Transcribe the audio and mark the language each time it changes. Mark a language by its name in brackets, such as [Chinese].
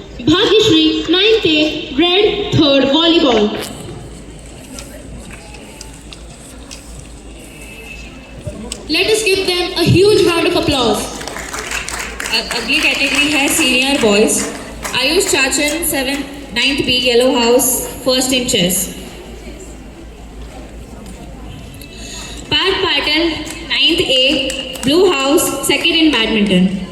[English] Bhagyashree, 9th A, red, third volleyball. Let us give them a huge round of applause. [Hindi] अगली category है senior boys. [English] Ayush Chachan 9th B, Yellow House, first in chess. Parth Patel, 9th A, Blue House, second in badminton.